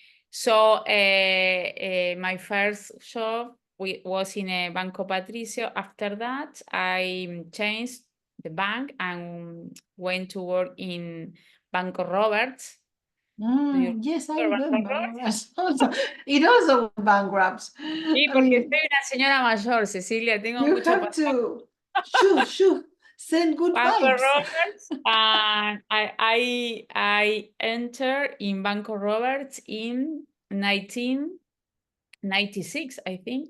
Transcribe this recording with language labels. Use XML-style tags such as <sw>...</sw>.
<en>So my first job was in a Banco Patricio. After that, I changed the bank and went to work in Banco Roberts. Yes, I remember. It also went bankrupt.</en> <es>Sí, porque soy una señora mayor, Cecilia, tengo mucho</es> <en>have to shoo, send good</en> <es>Banco</es> <en>vibes. Roberts, and I entered in Banco Roberts in 1996, I think.</en>